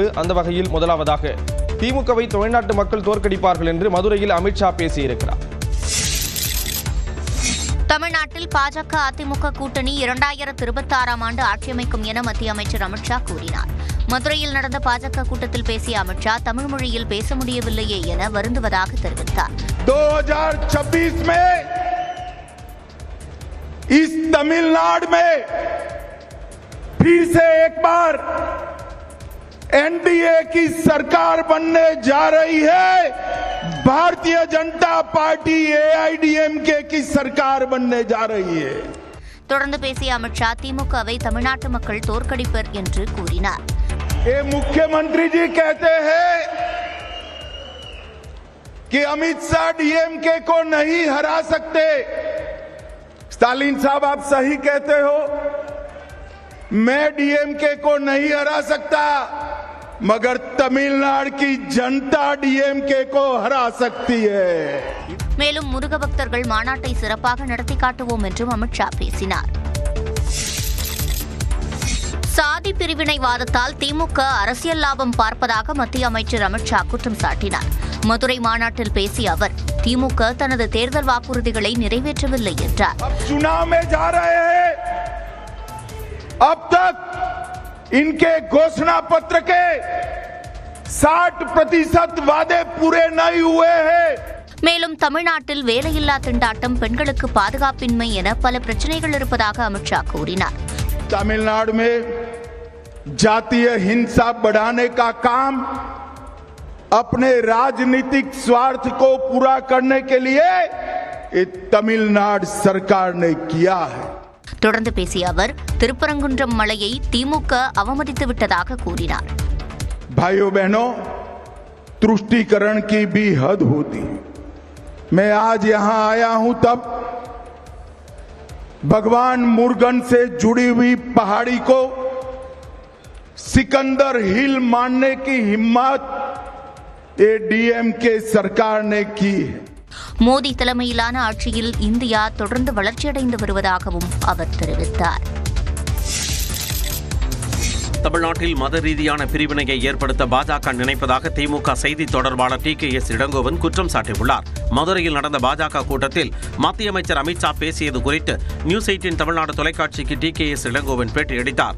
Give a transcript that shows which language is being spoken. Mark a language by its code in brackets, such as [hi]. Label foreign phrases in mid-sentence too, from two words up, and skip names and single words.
[ta] அந்த வகையில் முதலாவதாக திமுகவை தமிழ்நாட்டு மக்கள் தோற்கடிப்பார்கள் என்று மதுரையில் அமித்ஷா பேசியிருக்கிறார். தமிழ்நாட்டில் பாஜக அதிமுக கூட்டணி 2026ஆம் ஆண்டு ஆட்சியமைக்கும் என மத்திய அமைச்சர் அமித்ஷா கூறினார். மதுரையில் நடந்த பாஜக கூட்டத்தில் பேசிய அமித்ஷா தமிழ் மொழியில் பேச முடியவில்லையே என வருந்துவதாக தெரிவித்தார். [hi] 2026 में इस तमिलनाडु में फिर से एक बार एनडीए की सरकार बनने जा रही है. भारतीय जनता पार्टी एआईडीएमके की सरकार बनने जा रही है. [ta] தொடர்ந்து பேசிய அமித்ஷா திமுகவை தமிழ்நாட்டு மக்கள் தோற்கடிப்பர் என்று கூறினார். [hi] ये मुख्यमंत्री जी कहते हैं कि अमित शाह डीएमके को नहीं हरा सकते. स्टालिन साहब, आप सही कहते हो. मैं डीएमके को नहीं हरा सकता, मगर तमिलनाडु की जनता डीएमके को हरा सकती है. [ta] மேலும் முருக பக்தர்கள் மாநாட்டை சிறப்பாக நடத்தி காட்டுவோம் என்றும் அமித்ஷா பேசினார். சாதி பிரிவினைவாதத்தால் திமுக அரசியல் லாபம் பார்ப்பதாக மத்திய அமைச்சர் அமித்ஷா குற்றம் சாட்டினார். மதுரை மாநாட்டில் பேசிய அவர் திமுக தனது தேர்தல் வாக்குறுதிகளை நிறைவேற்றவில்லை என்றார். [hi] अब तक इनके घोषणा पत्र के 60% वादे पूरे नहीं हुए हैं. [ta] மேலும் தமிழ்நாட்டில் வேலையில்லா திண்டாட்டம், பெண்களுக்கு பாதுகாப்பின்மை என பல பிரச்சனைகள் இருப்பதாக அமித்ஷா கூறினார். [hi] तमिलनाडु में जातीय हिंसा बढ़ाने का काम अपने राजनीतिक स्वार्थ को पूरा करने के लिए ये तमिलनाडु सरकार ने किया है. [ta] தொடர்ந்து பேசிய அவர் திருப்பரங்குன்றம் மலையை திமுக அவமதித்து விட்டதாக கூறினார். [hi] भाइयों बहनों, तुष्टीकरण की भी हद होती है. मैं आज यहां आया हूं तब भगवान मुर्गन से जुड़ी हुई पहाड़ी को सिकंदर हिल मानने की हिम्मत ये डीएमके सरकार ने की है. [ta] மோடி தலைமையிலான ஆட்சியில் இந்தியா தொடர்ந்து வளர்ச்சியடைந்து வருவதாகவும் அவர் தெரிவித்தார். தமிழ்நாட்டில் மத ரீதியான பிரிவினையை ஏற்படுத்த பாஜக நினைப்பதாக திமுக செய்தி தொடர்பாளர் TKS இளங்கோவன் குற்றம் சாட்டியுள்ளார். மதுரையில் நடந்த பாஜக கூட்டத்தில் மத்திய அமைச்சர் அமித்ஷா பேசியது குறித்து நியூஸ் 18 தமிழ்நாடு தொலைக்காட்சிக்கு TKS இளங்கோவன் பேட்டியளித்தார்.